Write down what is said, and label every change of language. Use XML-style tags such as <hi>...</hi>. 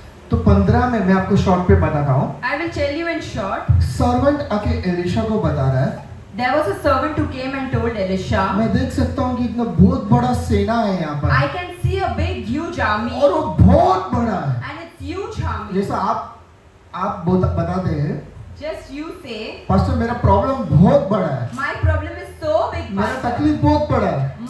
<hi>तो 15 में मैं आपको शॉर्ट पे बताता हूँ।</hi> <en>I will tell you in short.</en> <hi>Servant आके एलिशा को बता रहा है,</hi> <en>There was a servant who came and told Elisha,</en> <hi>मैं देख सकता हूँ कि इतना बहुत बड़ा सेना है यहाँ पर</hi> <en>I can see a big huge army</en> <hi>और वो बहुत बड़ा है।</hi> <en>and it's huge army.</en> <hi>जैसा आप बताते हैं,</hi> <en>Just you say,</en> <hi>पास्टर मेरा प्रॉब्लम बहुत बड़ा है,</hi> <en>my problem is so big,</en> <hi>मेरा</hi> <en>Pastor.</en> <hi>तकलीफ बहुत बड़ा है,</hi>